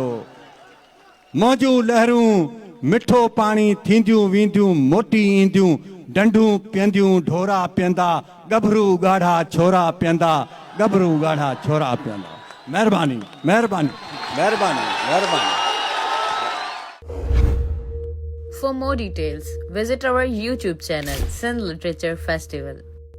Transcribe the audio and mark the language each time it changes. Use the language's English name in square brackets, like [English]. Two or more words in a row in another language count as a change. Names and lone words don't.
[Sindhi] मौजूं लहरूं मिठो पाणी थींदियूं वेंदियूं मोटी ईंदियूं। डंडूं पीअंदियूं ढोरा पीअंदा गभरू ॻाढ़ा छोरा पीअंदा। गभरू ॻाढ़ा छोरा पीअंदा। महिरबानी महिरबानी महिरबानी महिरबानी। [English] For more details, visit our YouTube channel, Sindh Literature Festival.